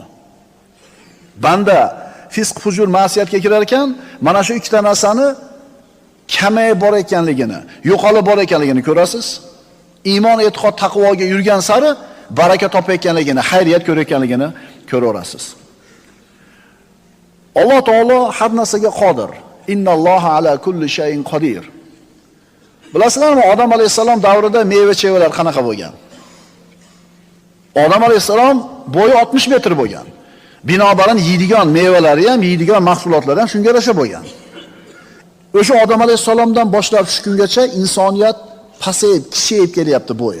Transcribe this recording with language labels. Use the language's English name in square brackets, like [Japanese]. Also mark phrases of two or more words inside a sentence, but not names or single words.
[Uzbek] Banda fisq, fujur, ma'siyatga kirar ekan, mana shu ikkita narsani kamayib bor ekanligini, yo'qolib bor ekanligini ko'rasiz. iymon, e'tiqod, taqvoga yurgan sari baraka topayotganligini, xayriyat ko'rayotganligini ko'raverasiz. Alloh taolo har narsaga qodir. [Arabic] إن الله على كل شيء قدير. [Uzbek] Bilasizlarmi, Odam alayhisalom davrida meva-chevalar qanaqa bo'lgan? Odam alayhisalom bo'yi 60 metr bo'lgan. Binobarin yeydigan mevalari ham, yeydigan mahsulotlari ham shunga yarasha bo'lgan. O'sha Odam alayhisalomdan boshlab shu kungacha insoniyat pasayib, kishayib kelyapti bo'yi.